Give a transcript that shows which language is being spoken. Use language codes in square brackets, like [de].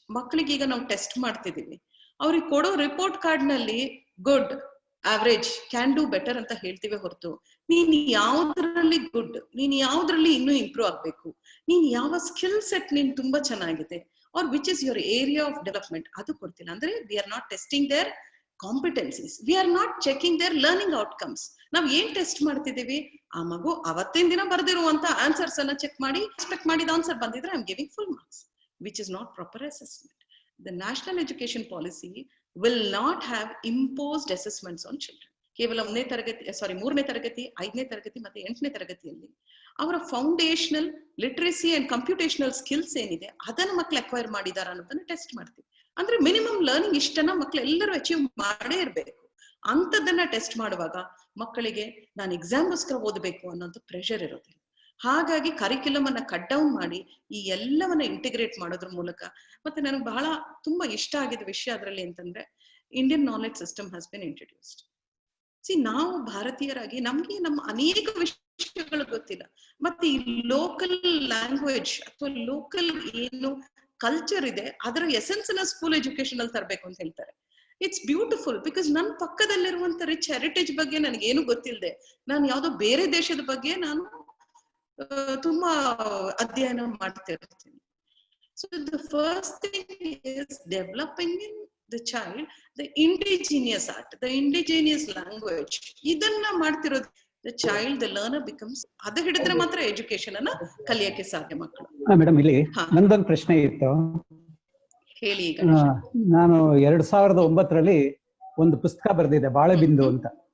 [kn] ಮಕ್ಕಳಿಗೆ ಈಗ ನಾವು ಟೆಸ್ಟ್ ಮಾಡ್ತಿದೀವಿ, ಅವ್ರಿಗೆ ಕೊಡೋ ರಿಪೋರ್ಟ್ ಕಾರ್ಡ್ ನಲ್ಲಿ [en] good, average, can do better [kn] ಅಂತ ಹೇಳ್ತೀವಿ ಹೊರತು ನೀನ್ ಯಾವ್ದ್ರಲ್ಲಿ ಗುಡ್, ನೀನ್ ಯಾವ್ದ್ರಲ್ಲಿ ಇನ್ನೂ ಇಂಪ್ರೂವ್ ಆಗ್ಬೇಕು, ನೀನ್ ಯಾವ ಸ್ಕಿಲ್ ಸೆಟ್ ನೀನ್ ತುಂಬಾ ಚೆನ್ನಾಗಿದೆ, [en] or which is your area of development, [kn] ಅದು ಕೊಡ್ತಿಲ್ಲ. [en] ಅಂದ್ರೆ we are not testing their competencies, we are not checking their learning outcomes. [kn] ನಾವ್ ಏನ್ ಟೆಸ್ಟ್ ಮಾಡ್ತಿದೀವಿ, ಆ ಮಗು ಅವತ್ತಿನ ದಿನ ಬರ್ದಿರುವಂತ ಆನ್ಸರ್ಸ್ ಅನ್ನ ಚೆಕ್ ಮಾಡಿ ಎಕ್ಸ್ಪೆಕ್ಟ್ ಮಾಡಿದ ಆನ್ಸರ್ ಬಂದಿದ್ರೆ [en] I am giving full marks. which is not proper assessment. The national education policy will not have imposed assessments on children. [kn] ಕೇವಲ 3ನೇ ತರಗತಿ 5ನೇ ತರಗತಿ ಮತ್ತೆ 8ನೇ ತರಗತಿಯಲ್ಲಿ ಅವರ foundational literacy and computational skills ಏನಿದೆ ಅದನ್ನ ಮಕ್ಳು ಅಕ್ವೈರ್ ಮಾಡಿದಾರ ಅನ್ನೋದನ್ನ ಟೆಸ್ಟ್ ಮಾಡ್ತೀವಿ. ಅಂದ್ರೆ ಮಿನಿಮಮ್ ಲರ್ನಿಂಗ್ ಇಷ್ಟನ್ನ ಮಕ್ಳು ಎಲ್ಲರೂ ಅಚೀವ್ ಮಾಡೇ ಇರ್ಬೇಕು. ಅಂತದನ್ನ ಟೆಸ್ಟ್ ಮಾಡುವಾಗ ಮಕ್ಕಳಿಗೆ ನಾನು ಎಕ್ಸಾಮ್ಗೋಸ್ಕರ ಓದಬೇಕು ಅನ್ನೋದು ಪ್ರೆಷರ್ ಇರೋದಿಲ್ಲ. ಹಾಗಾಗಿ ಕರಿಕ್ಯುಲಮ್ ಅನ್ನ ಕಟ್ ಡೌನ್ ಮಾಡಿ ಈ ಎಲ್ಲವನ್ನ ಇಂಟಿಗ್ರೇಟ್ ಮಾಡೋದ್ರ ಮೂಲಕ, ಮತ್ತೆ ನನಗೆ ಬಹಳ ತುಂಬಾ ಇಷ್ಟ ಆಗಿದ ವಿಷಯ ಅದರಲ್ಲಿ ಅಂತಂದ್ರೆ [en] Indian knowledge system has been introduced. [kn] ನಾವು ಭಾರತೀಯರಾಗಿ ನಮ್ಗೆ ನಮ್ಮ ಅನೇಕ ವಿಷಯಗಳು ಗೊತ್ತಿಲ್ಲ, ಮತ್ತೆ ಈ ಲೋಕಲ್ ಲ್ಯಾಂಗ್ವೇಜ್ ಅಥವಾ ಲೋಕಲ್ ಏನು ಕಲ್ಚರ್ ಇದೆ ಅದರ ಎಸೆನ್ಸ್ ನ ಸ್ಕೂಲ್ ಎಜುಕೇಶನ್ ಅಲ್ಲಿ ತರಬೇಕು ಅಂತ ಹೇಳ್ತಾರೆ. [en] it's beautiful because [kn] ನನ್ನ ಪಕ್ಕದಲ್ಲಿರುವಂತ ರಿಚ್ ಹೆರಿಟೇಜ್ ಬಗ್ಗೆ ನನಗೇನು ಗೊತ್ತಿಲ್ಲದೆ ನಾನು ಯಾವ್ದೋ ಬೇರೆ ದೇಶದ ಬಗ್ಗೆ ನಾನು ತುಂಬಾ ಅಧ್ಯಯನ ಮಾಡ್ತಿರ್ತೀನಿ. So the first thing is developing in [en] the child the indigenous art, the indigenous language. [kn] ಇದನ್ನ ಮಾಡ್ತಿರೋದು [en] the child, the learner becomes, [kn] ಅದು ಹಿಡಿದ್ರೆ ಮಾತ್ರ ಎಜುಕೇಶನ್ ಅನ್ನ ಕಲಿಯಕ್ಕೆ ಸಾಧ್ಯ ಮಕ್ಕಳು. ಮೇಡಮ್, ಇಲ್ಲಿ ನಂದೊಂದು ಪ್ರಶ್ನೆ ಇತ್ತು, ಹೇಳಿ. ನಾನು 2009ರಲ್ಲಿ ಒಂದು ಪುಸ್ತಕ ಬರೆದಿದ್ದೆ, ಬಾಳೆಬಿಂದು ಅಂತ.